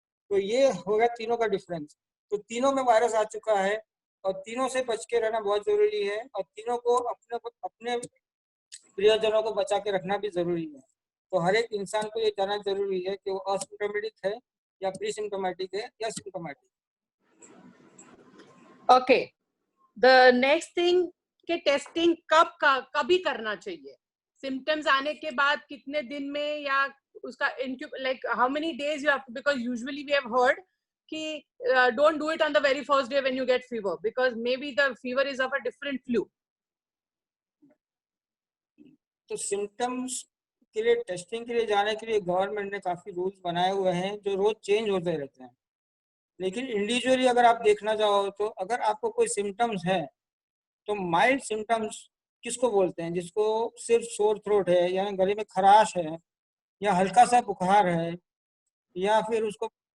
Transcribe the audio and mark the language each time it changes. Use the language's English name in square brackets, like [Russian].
[Hindi] तो ये हो गया तीनों का डिफरेंस. तो तीनों में वायरस आ चुका है और तीनों से बच के रहना बहुत जरूरी है, और तीनों को अपने प्रियजनों को बचा के रखना भी जरूरी है. तो हर एक इंसान को ये जानना जरूरी है कि वो असिम्टोमेटिक है या प्री सिम्टोमेटिक है या symptomatic. [English] Okay. The next thing [Hindi] कि टेस्टिंग कभी करना चाहिए, सिम्टम्स आने के बाद कितने दिन में, या उसका [English] like how many days you have to, because usually we have heard [Hindi] कि [English] don't do it on the very first day when you get fever, because maybe the fever is of a different flu. तो symptoms के लिए testing के लिए जाने के लिए गवर्नमेंट ने काफी रूल्स बनाए हुए हैं जो रोज चेंज होते रहते हैं, लेकिन इंडिविजुअली अगर आप देखना चाहो तो अगर आपको कोई सिम्टम्स है तो माइल्ड सिम्टम्स किसको बोलते हैं, जिसको सिर्फ सोर थ्रोट है या गले में खराश है या हल्का सा बुखार है या फिर उसको